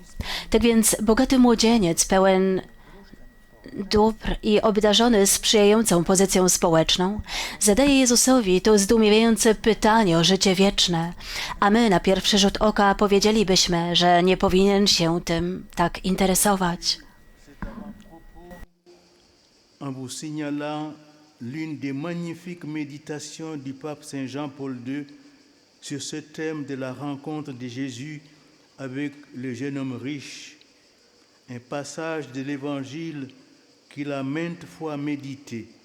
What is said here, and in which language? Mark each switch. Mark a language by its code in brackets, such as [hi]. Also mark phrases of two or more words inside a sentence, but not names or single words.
[pl] Tak więc bogaty młodzieniec pełen dóbr i obdarzony sprzyjającą pozycją społeczną, zadaje Jezusowi to zdumiewające pytanie o życie wieczne, a my na pierwszy rzut oka powiedzielibyśmy, że nie powinien się tym tak interesować. [fr] En vous signalant l'une des magnifiques méditations du pape Saint Jean-Paul II sur ce thème de la rencontre de Jésus avec le jeune homme riche, un passage de l'Évangile qu'il a maintes fois médité.